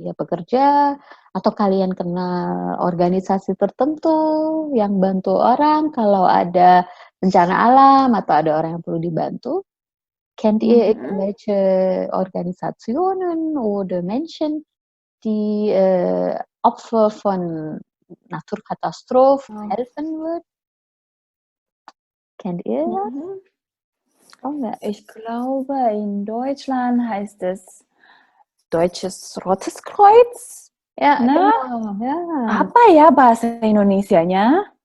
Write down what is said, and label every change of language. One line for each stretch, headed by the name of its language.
Indonesian: dia bekerja atau kalian kenal organisasi tertentu yang bantu orang kalau ada bencana alam atau ada orang yang perlu dibantu.
German: Kennt ihr Mhm. irgendwelche Organisationen oder Menschen, die Opfer von Naturkatastrophen Oh. helfen würden? Kennt ihr das? Mhm.
Indonesian: Oh enggak.
German: Ich glaube, in Deutschland heißt es Deutsches Rotes Kreuz.
Indonesian: Ya,
German: Ne? genau. Ya.
Indonesian: Apa ya bahasa Indonesianya?